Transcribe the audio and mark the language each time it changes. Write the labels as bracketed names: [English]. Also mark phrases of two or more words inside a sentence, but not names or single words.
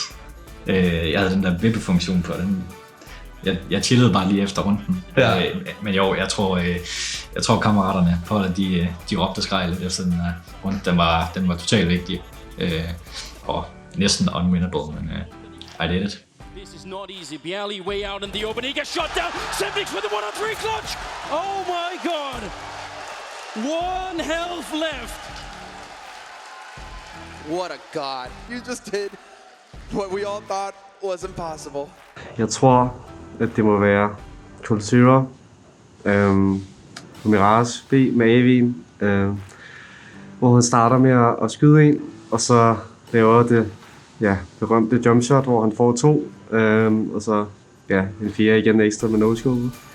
[Danish] Jeg havde den der vippefunktion på den. Jeg chillede bare lige efter runden. Ja. Men jo, jeg tror kammeraterne på holdet, de råbte og skreg lidt efter den her runde. Den var totalt vigtig. Og næsten unwinnable, men [English] I did it. This is not easy. Bialy way out in the open. He gets shot down. Semnix with the 1-on-3 clutch. Oh my god. 1 health left. What a god. You just did what we all thought was impossible. [Danish] Jeg tror, at det må være Kultura på Mirage B med Avin, hvor han starter med at skyde en, og så laver det berømte jumpshot, hvor han får 2, og så en 4 igen ekstra med no-scope.